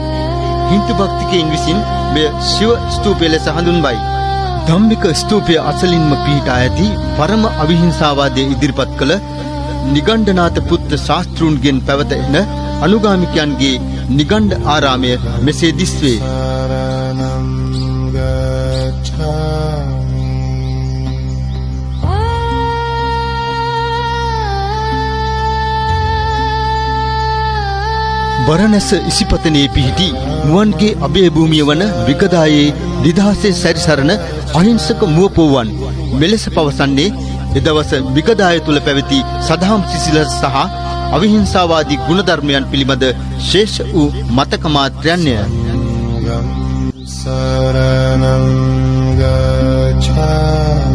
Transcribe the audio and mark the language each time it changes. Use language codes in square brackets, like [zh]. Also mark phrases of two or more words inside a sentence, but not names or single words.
[si] හින්දු භක්තිකයන් විසින් මෙය ශිව ස්තූපය ලෙස හඳුන්වයි. ධම්මික ස්තූපය අසලින්ම පිහිටා ඇති පරම අවිහිංසාවාදය ඉදිරිපත් කළ නිගණ්ඨනාත පුත්‍ර ශාස්ත්‍රූන්ගෙන් පැවත එන අනුගාමිකයන්ගේ නිගණ්ඨ ආරාමය මෙසේ දිස්වේ. [pi] शरणं गच्छामि. [si] බරණැස ඉසිපතනේ පිහිටි මුවන්ගේ අභය භූමිය වන විගදායේ නිදහසේ සැරිසරන අහිංසක මුවපොව්වන් මෙලෙස පවසන්නේ එදවස විගදාය තුල පැවති සදහම් සිසිලස සහ අවිහිංසාවාදී ගුණධර්මයන් පිළිබඳ ශේෂ වූ මතක මාත්‍රයන්ය. [pi] शरणं गच्छामि.